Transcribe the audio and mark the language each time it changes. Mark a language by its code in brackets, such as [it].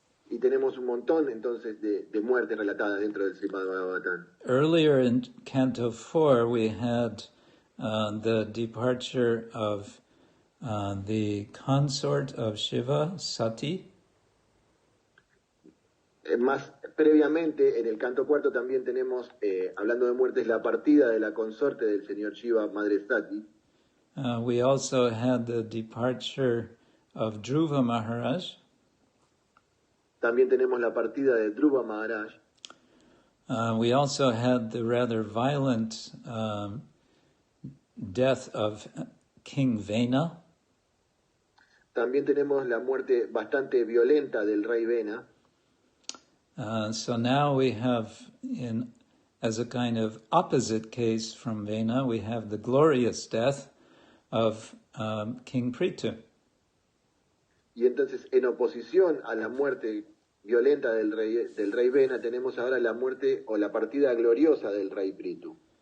[es] Y tenemos un montón entonces de muertes relatadas dentro del Srimad-Bhagavatam. [en] Earlier in Canto 4, we had the departure of the consort of Shiva, Sati. [es] Más previamente, en el canto cuarto también tenemos, hablando de muertes, la partida de la consorte del señor Shiva, Madre Sati. [en] We also had the departure of Dhruva Maharaj. [es] También tenemos la partida de Dhruva Maharaj. [en] We also had the rather violent death of King Vena. [es] También tenemos la muerte bastante violenta del rey Vena. [en] So now we have, as a kind of opposite case from Vena, we have the glorious death of King Prithu. [es] Y entonces, en oposición a la muerte violenta del rey Vena, tenemos ahora la muerte o la partida gloriosa del rey Prithu.